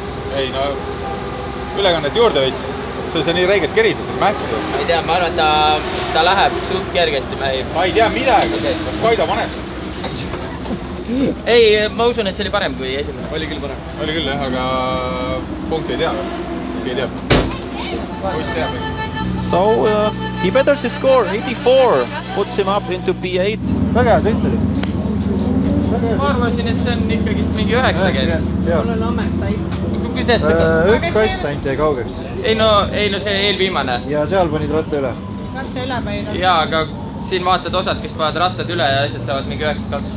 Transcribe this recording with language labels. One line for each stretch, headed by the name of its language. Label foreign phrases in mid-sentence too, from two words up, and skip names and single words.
Estonian: Ei, no ülekannet juurde veits. See on nii räigelt kerida, see on mähkida. Ma ei tea, ma arvan, et ta läheb suht kergesti. Ma ei tea midagi, kas Kaido paneb. Ei, ma usun, et see oli parem kui esimene. Oli küll parem. Oli küll jah, aga punkti ei tea. Ei tea. Poiss teab.
English: So he betters his score, 84, puts him up into P8.
Estonian: Väga hea sõit oli. Ma arvasin, et see on ikkagist mingi 90. Mul on ametajt. Kuidas ta... Üks kast ainult jäi kaugeks. Ei no see eelviimane. Ja seal panid ratta üle. Ratta üle panid. Jaa, aga siin vaatad osad, kes panevad rattad üle ja asjad saavad mingi 92.